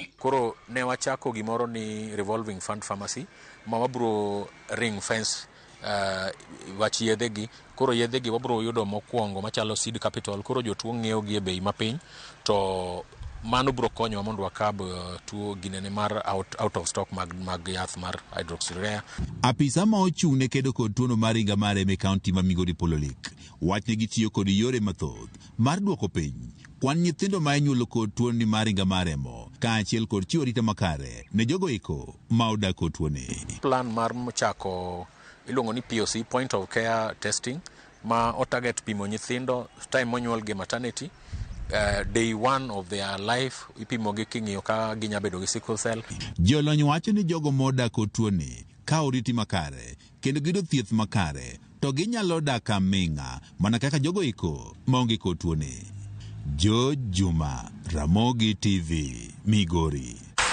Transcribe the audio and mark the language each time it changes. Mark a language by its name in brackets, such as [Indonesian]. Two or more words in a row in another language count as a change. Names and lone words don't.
[Luo (Kenya and Tanzania)] Koro ne wachako gimoro ni [English] revolving fund pharmacy [Luo (Kenya and Tanzania)] ma wabro [English] ring fence [Luo (Kenya and Tanzania)] wach yedhegi. Koro yedhegi wabro yudo mokwongo machalo [English] seed capital, [Luo (Kenya and Tanzania)] koro jotuo ng'iewo gi e bei mapiny, to mano bro konyowa mondo wakab tuo ginene mar [English] out of stock [Luo (Kenya and Tanzania)] mag yath mar hydroxyurea. Apisa ma ochung' ne kedo kod tuono mar ringa mar remo e kaunti ma Migori Paul Olik wachne gitiyo kod yore mathoth mar duoko piny kwan nyithindo ma inyuolo kod tuoni mar ringa mar remo kaachiel kod chiwo arita makare ne jogo eko ma odak kod tuoni. Plan mar chako iluongo ni POC, [English] point of care testing, [Luo (Kenya and Tanzania)] ma otarget pimo nyithindo time monyuol gi maternity. [English] Day 1 of their life [Luo (Kenya and Tanzania)] ipimo gi king'iyo ka ginya bedo gi [English] sickle cell. [Luo (Kenya and Tanzania)] Jolony wacho ni jogo modak kod tuoni ka oriti makare kendo gido thieth makare to ginyalo dak aming'a mana kaka jogo eko maonge kod tuoni. George Juma, Ramogi TV, Migori.